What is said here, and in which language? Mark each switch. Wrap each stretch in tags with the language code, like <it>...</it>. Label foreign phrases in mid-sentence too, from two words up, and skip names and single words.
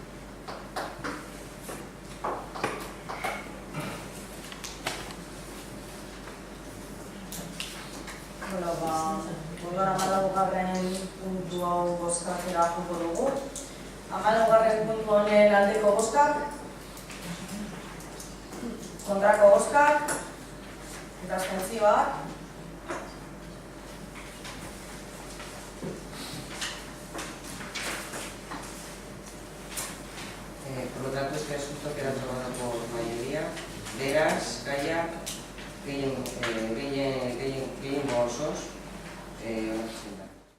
<eu>Bueno, 14. puntu hau bozkatera joko dugu. 14. puntu honen aldeko bozkak, kontrako bozkak, eta abstentzioak.</eu> <es>Por lo tanto, este asunto queda aprobado por mayoría.</es> <eu>Beraz, gaiak gehien osos,</eu>